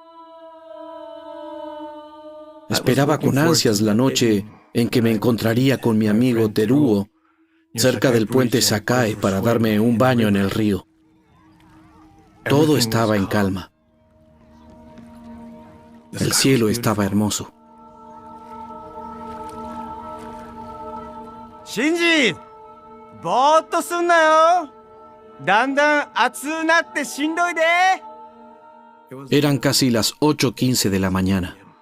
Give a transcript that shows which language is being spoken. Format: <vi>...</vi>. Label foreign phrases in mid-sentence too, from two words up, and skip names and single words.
<es>Esperaba con ansias la noche en que me encontraría con mi amigo Teruo cerca del puente Sakai para darme un baño en el río. Todo estaba en calma. El cielo estaba hermoso.</es> <ja>Shinji, ぼーっとすんなよ。だんだん暑くなってしんどいで。</ja> <es>Eran casi las 8:15 de la mañana.</es>